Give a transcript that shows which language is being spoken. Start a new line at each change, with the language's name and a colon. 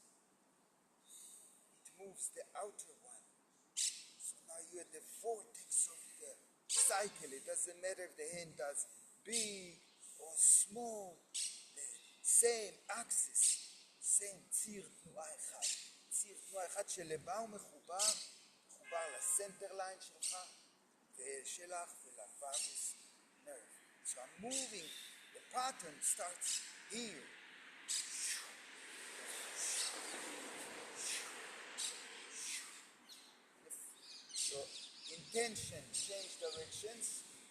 English: It moves the outer one. So now you're at the vortex of the cycle. It doesn't matter if the hand does big or small. The same axis, same
Hebrew: ציר תנועה אחד. ציר תנועה אחד שלבה הוא מחובר לסנטר ליין שלך ושלך ולווגוס nerve.
English: So I'm moving, the pattern starts here. Your intention, change directions.